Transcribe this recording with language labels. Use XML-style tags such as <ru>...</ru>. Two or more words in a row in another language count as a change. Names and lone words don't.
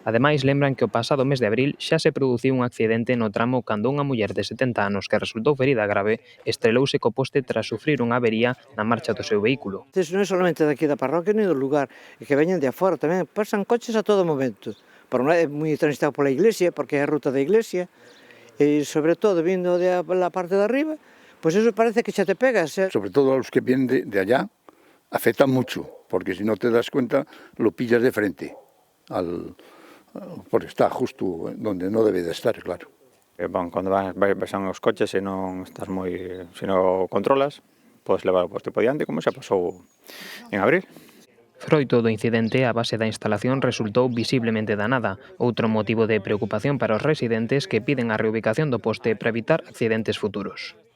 <gl>Ademais, lembran que o pasado mes de abril xa se produciu un accidente no tramo cando unha muller de 70 anos que resultou ferida grave estrelouse co poste tras sufrir unha avería na marcha do seu vehículo. Non é solamente daqui da parroquia ni do lugar, é que veñen de afora tamén, pasan coches a todo momento. Por un lado é moi transitado pola iglesia, porque é a ruta da iglesia, e sobre todo vindo</gl> <es>de la parte de arriba,</es> <gl>pois eso parece que xa te pegas.</gl> <es>Sobre todo a los que vienen de allá, afecta mucho, porque si no te das cuenta, lo pillas de frente, porque está justo donde no debe de estar, claro.</es> <gl>Cando vas os coches e non estás se non controlas, podes levar o poste por diante, como xa pasou en abril. Froito do incidente, a base da instalación resultou visiblemente danada, outro motivo de preocupación para os residentes que piden a reubicación do poste para evitar accidentes futuros.</gl>